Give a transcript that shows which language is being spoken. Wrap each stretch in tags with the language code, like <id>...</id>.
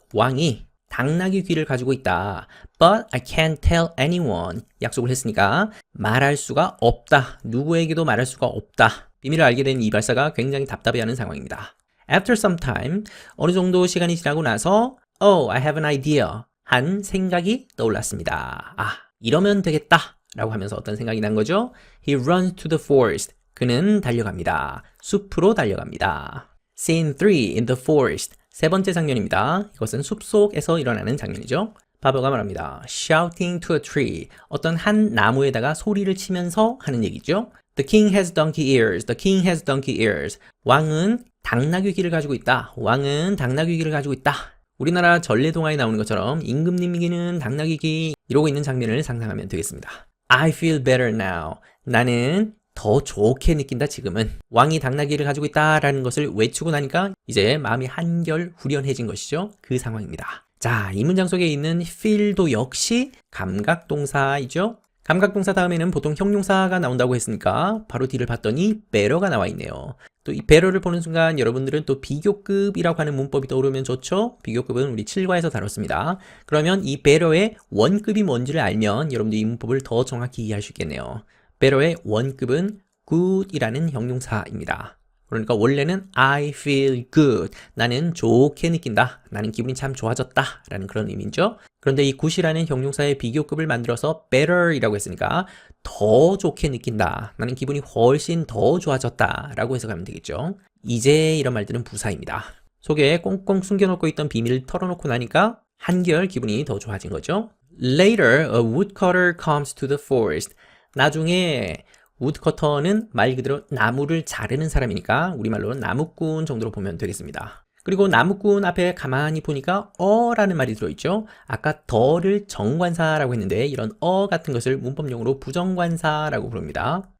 <ko>왕이 당나귀 귀를 가지고 있다.</ko> <en>But I can't tell anyone.</en> <ko>약속을 했으니까 말할 수가 없다. 누구에게도 말할 수가 없다. 비밀을 알게 된 이발사가 굉장히 답답해하는 상황입니다.</ko> <en>After some time,</en> <ko>어느 정도 시간이 지나고 나서</ko> <en>Oh, I have an idea.</en> <ko>한 생각이 떠올랐습니다. 아, 이러면 되겠다. 라고 하면서 어떤 생각이 난 거죠?</ko> <en>He runs to the forest.</en> <ko>그는 달려갑니다. 숲으로 달려갑니다.</ko> <en>Scene 3 in the forest.</en> <ko>세 번째 장면입니다. 이것은 숲속에서 일어나는 장면이죠. 바버가 말합니다.</ko> <en>Shouting to a tree.</en> <ko>어떤 한 나무에다가 소리를 치면서 하는 얘기죠.</ko> <en>The king has donkey ears. The king has donkey ears.</en> <ko>왕은 당나귀 귀를 가지고 있다. 왕은 당나귀 귀를 가지고 있다. 우리나라 전래동화에 나오는 것처럼 임금님 귀는 당나귀 귀 이러고 있는 장면을 상상하면 되겠습니다.</ko> <en>I feel better now.</en> <ko>나는 더 좋게 느낀다 지금은. 왕이 당나귀를 가지고 있다라는 것을 외치고 나니까 이제 마음이 한결 후련해진 것이죠. 그 상황입니다. 자, 이 문장 속에 있는 feel도 역시 감각동사이죠. 감각동사 다음에는 보통 형용사가 나온다고 했으니까 바로 뒤를 봤더니 better가 나와 있네요. 또 이 better를 보는 순간 여러분들은 또 비교급이라고 하는 문법이 떠오르면 좋죠. 비교급은 우리 7과에서 다뤘습니다. 그러면 이 better의 원급이 뭔지를 알면 여러분들이 이 문법을 더 정확히 이해할 수 있겠네요. better의 원급은 good이라는 형용사입니다. 그러니까 원래는</ko> <en>I feel good.</en> <ko>나는 좋게 느낀다. 나는 기분이 참 좋아졌다. 라는 그런 의미죠. 그런데 이 good이라는 형용사의 비교급을 만들어서 better이라고 했으니까 더 좋게 느낀다. 나는 기분이 훨씬 더 좋아졌다. 라고 해석하면 되겠죠. 이제 이런 말들은 부사입니다. 속에 꽁꽁 숨겨놓고 있던 비밀을 털어놓고 나니까 한결 기분이 더 좋아진 거죠.</ko> <en>Later, a woodcutter comes to the forest.</en> <ko>나중에 woodcutter는 말 그대로 나무를 자르는 사람이니까 우리말로는 나무꾼 정도로 보면 되겠습니다. 그리고 나무꾼 앞에 가만히 보니까 어라는 말이 들어있죠. 아까 더를 정관사라고 했는데 이런 어 같은 것을 문법용어로 부정관사라고 부릅니다.</ko>